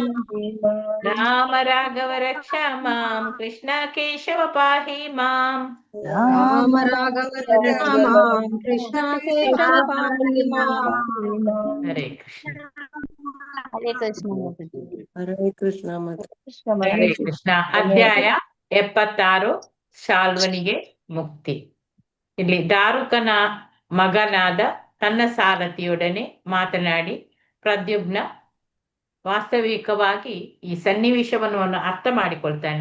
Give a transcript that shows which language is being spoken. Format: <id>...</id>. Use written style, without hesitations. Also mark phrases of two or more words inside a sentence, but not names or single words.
<sa>ರಾಮ ರಾಘವ ರಕ್ಷಾ ಮಾಂ ಕೃಷ್ಣ ಕೇಶವ ಪಾಹಿ ಮಾಂ ರಾಮ ರಾಘವ ರಕ್ಷಾ ಮಾಂ ಕೃಷ್ಣ ಕೇಶವ ಪಾಹಿ ಮಾಂ. ಹರೇ ಕೃಷ್ಣ ಹರೇ ಕೃಷ್ಣ. ಹರೇ ಕೃಷ್ಣ ಹರೇ ಕೃಷ್ಣ.</sa> <kn>ಅಧ್ಯಾಯ 76 ಶಾಲ್ವನಿಗೆ ಮುಕ್ತಿ. ಇಲ್ಲಿ ದಾರುಕನ ಮಗನಾದ ತನ್ನ ಸಾರಥಿಯೊಡನೆ ಮಾತನಾಡಿ ಪ್ರದ್ಯುಮ್ನ ವಾಸ್ತವಿಕವಾಗಿ ಈ ಸನ್ನಿವೇಶವನ್ನು ಅರ್ಥ ಮಾಡಿಕೊಳ್ತಾನೆ.</kn>